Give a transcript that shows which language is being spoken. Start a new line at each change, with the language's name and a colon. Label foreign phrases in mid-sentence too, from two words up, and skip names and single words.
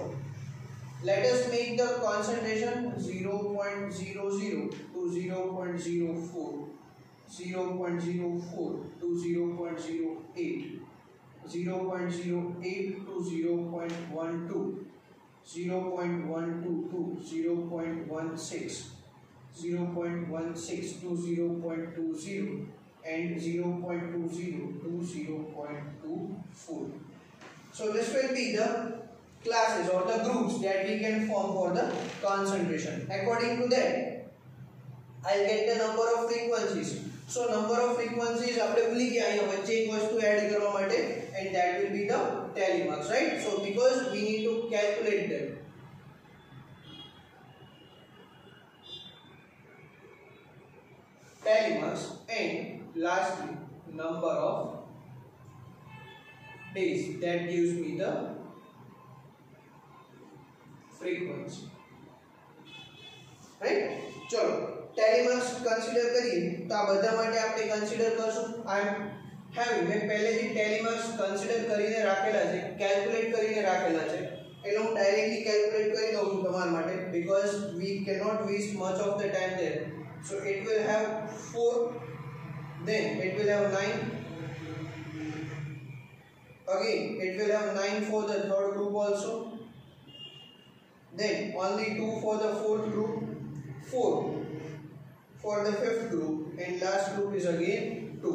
English: Let us make the concentration 0.00 to 0.04, 0.04 to 0.08, 0.08 to 0.12, 0.12 to 0.16, 0.16 to 0.20 and 0.20 to 0.24. So this will be the classes or the groups that we can form for the concentration. According to that, I'll get the number of frequencies. So number of frequencies
Gujarati: આપણે ભૂલી ગયા, અહીંયા વચ્ચે એક વસ્તુ એડ કરવા માટે,
English: and that will be the tally marks, right? So because we need to calculate them. Tally marks, and lastly number of days, that gives me the frequency, right?
Hindi: चलो
English: tally marks consider
Hindi: करिए, तो
Gujarati: आ બધા માટે આપણે consider કરશું.
English: I am having,
Hindi: मैं पहले जी
English: tally marks consider
Gujarati: કરીને રાખેલા છે, calculate કરીને રાખેલા છે, એટલે હું
English: directly calculate
Gujarati: કરી દઉં છું તમારા માટે,
English: because we cannot waste much of the time there. So it will have 4, then it will have 9, again it will have 9 for the third group also, then only 2 for the fourth group, 4 for the fifth group, and last group is again 2.